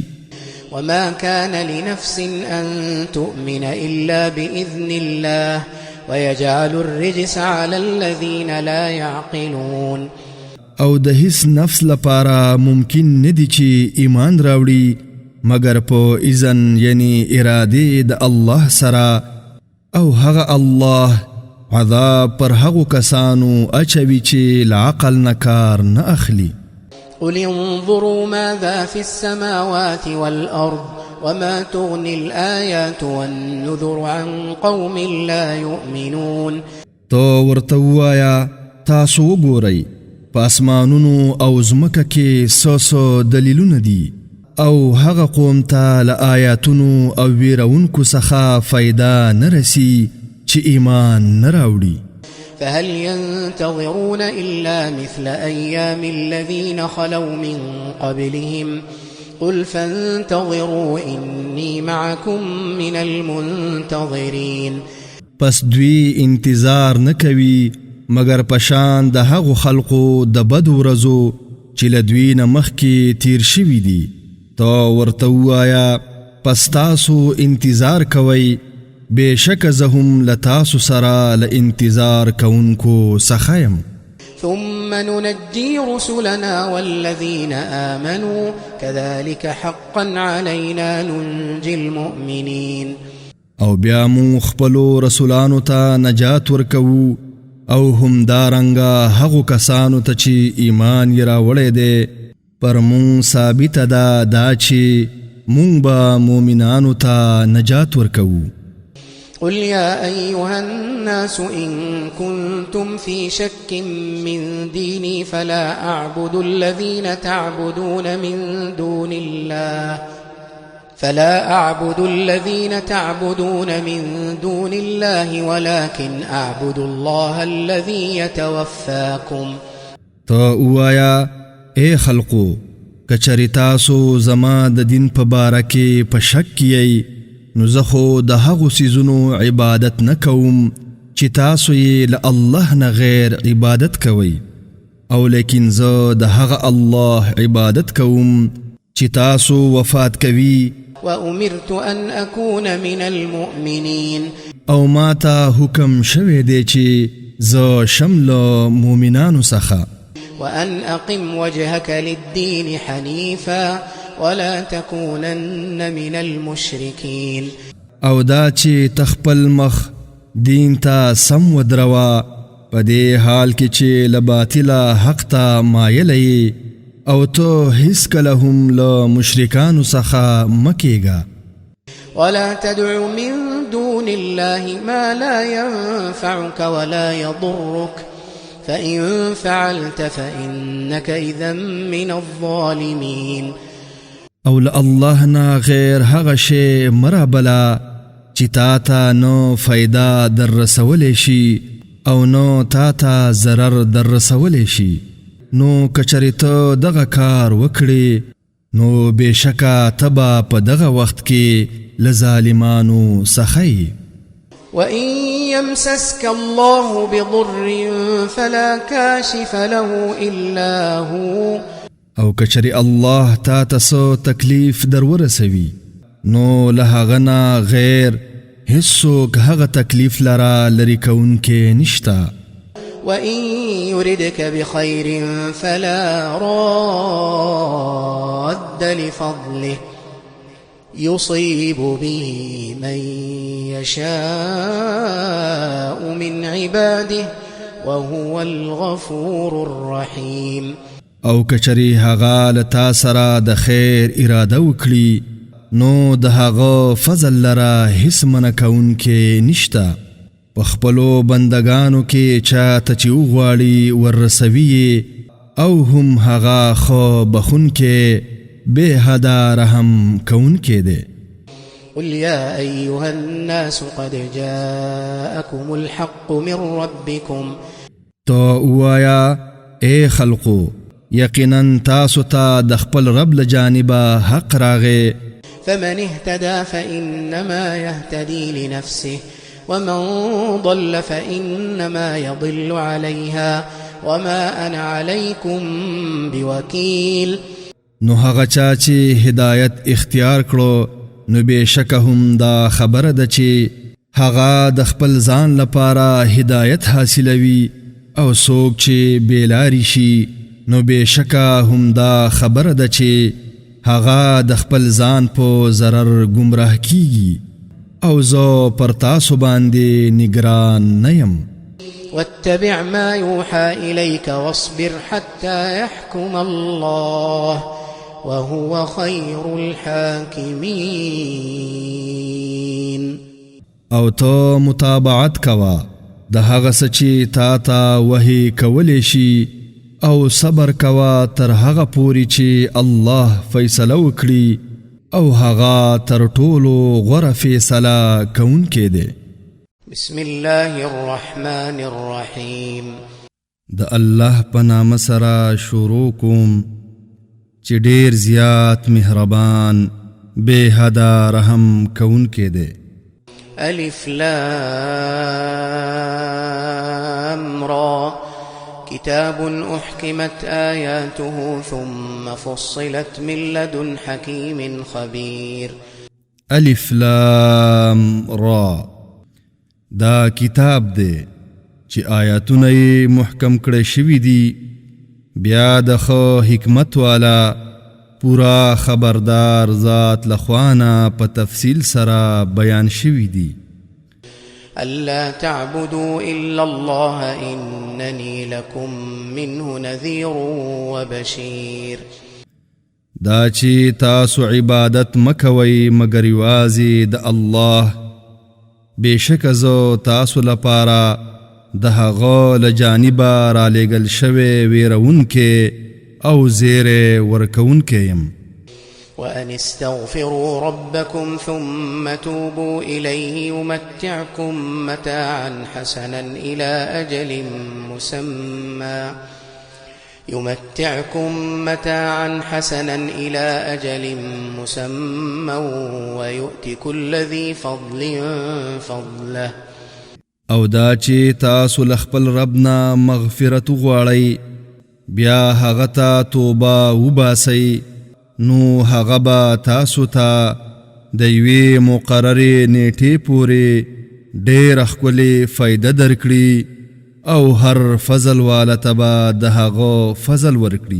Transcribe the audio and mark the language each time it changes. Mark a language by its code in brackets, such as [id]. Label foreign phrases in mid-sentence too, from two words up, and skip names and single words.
[ar] وما كان لنفس أن تؤمن إلا بإذن الله ويجعل الرجس على الذين لا يعقلون. [ps] او د هیڅ نفس لپاره ممکن ندی چې ایمان راوړي مگر په اذن یعنی اراده د الله سره، او هغه الله عذاب پر هغو کسانو اچوي چې العقل نکار نه اخلي. [ar] قل انظروا ماذا في السماوات والأرض وما تغني الآيات والنذر عن قوم لا يؤمنون. [ps] تو ورته ووایه تاسو وګورئ په اسمانونو او ځمکه کې څه دلیلونه دي او هغه قوم ته له آیاتونو او ویرونکو څخه فایده نه رسي چې ایمان نه راوړي. [ar] فهل ينتظرون إلا مثل أيام الذين خلوا من قبلهم قل فانتظروا إني معكم من المنتظرين. [ps] پس دوی انتظار نکوي مگر پشان د هغو خلقو د بدو ورځو چې له دوی نه مخکې تیر شوي دي. تو ورته ووایه پس تاسو انتظار کوئ، بېشکه زه هم له تاسو سره له انتظار کوونکو څخه یم. [ar] ثم ننجي رسلنا والذين آمنوا كذلك حقا علينا ننجي المؤمنين. [ps] او بیا مو خپلو رسولانو ته نجات ورکوو او هم دارنګه هغو کسانو ته چې ایمان یې راوړی دی پر مون ثابت دا چې مون به مؤمنانو ته نجات ورکوو. [ar] قل يا أيها الناس إن كنتم في شك من ديني فلا أعبد الذين تعبدون من دون الله ولكن أعبد الله الذي يتوفاكم. [ps] تو اوایا اے خلقو کچری تاسو زما د دین په باره کې په شک کیئ نو زه خو د هغو څیزونو عبادت نه کوم چې تاسو یې له الله نه غیر عبادت کوئ، او لیکن زه د هغه الله عبادت کوم چې تاسو وفات کوي. [ar] وأمرت أن أكون من المؤمنين. [ps] او ما ته حکم شوی دی چې زه شم له مؤمنانو څخه. [ar] وأن أقم وجهك للدين حنيفا ولا تكونن من المشركين. [ps] او دا چې تخپل مخ دین ته سم ودروا په دې حال کې چې له باطله حق ته مایل او تو هیڅ کله هم له مشرکانو څخه مکیږه. [ar] ولا تدع من دون الله ما لا ينفعك ولا يضرك فإن فعلت فإنك إذا من الظالمين. [ps] او له الله نه غیر هغه شی مرابلا چې تا ته نو فایده در رسولی شي او نو تا ته ضرر در رسولی شي. نو کچری ته دغه کار وکړي نو بېشکه ته به په دغه وخت کې له ظالمانو څخه. [ar] وإن يمسسك الله بضر فلا كاشف له إلا هو. [ps] او کچری الله تا ته څه تکلیف در ورسوي نو له هغه نه غیر هیڅوک هغه تکلیف لرا لري کوونکی نشتا. [ar] وإن يردك بخير فلا راد لفضله يصيب به من يشاء من عباده وهو الغفور الرحيم. [ps] او کچری هغه لتا سره د خیر اراده وکړي نو د هغه فضل لرا هیڅ منع کوونکی نشتا. په خپلو بندگانو کې چاته چې وغواړي ورسوي او هم هغه خو بخونکی بے حدا رحم کوونکی دی. [ar] قل يا أيها الناس قد جاءكم الحق من ربكم. [ps] تو اوایا اے خلقو یقینا تاسو ته د خپل رب له جانبه حق راغی. [ar] فمن اهتدى فإنما يهتدي لنفسه ومن ضل فإنما يضل عليها وما أنا عليكم بوكيل. [ps] نو هغه چا چې هدایت اختیار کړو نو بېشکه هم دا خبره ده چې هغه د خپل ځان لپاره هدایت حاصلوي او څوک چې بېلارې شي نو بېشکه هم دا خبره ده چې هغه د خپل ځان په ضرر ګمراه کیږي او زه پر تاسو باندې نگران نه یم. [ar] واتبع ما يوحى إليك واصبر حتى يحكم الله وهو خير الحاكمين. [ps] او تو متابعت کوا د هغه څه چې تا ته وحی کولی شي او صبر کوا تر هغه پورې چې الله فیصله وکړي او هغه تر ټولو غوره فیصله کوونکی دی. [ar] بسم الله الرحمن الرحیم. [ps] د الله په نامه سره شروع کوم چې ډیر زیات مهربان بے حدا رحم کوونکی دی. [ar] الف لام را كتاب أحكمت آياته ثم فصلت من لدن حكيم خبير. [ps] الف لام را دا کتاب دی چې آیاتونه یې محکم کړی شوي دي بیا د ښه حکمت والا پورا خبردار ذات لخوانه په تفصیل سره بیان شوي دي. [ar] ألا تعبدوا إلا الله إنني لكم منه نذير وبشير. [ps] دا چې تاسو عبادت مکوئ مگر یوازې د الله بېشکه زه تاسو لپاره د هغه له جانبه رالیږل شوی ویرونکی او زیری ورکوونکی یم. [ar] وأن استغفروا ربكم ثم توبوا إليه يمتعكم متاعا حسنا إلى أجل مسمى ويؤتي كل ذي فضل فضله. [ps] او دا چې تاسو له خپل ربنا مغفرت غواړئ بیا هغه ته توبه وباسئ نو هغه به تاسو ته د یوې مقررې نیټې پورې ډېره ښکلې فایده درکړي او هر فضل والا ته به د هغه فضل ورکړي.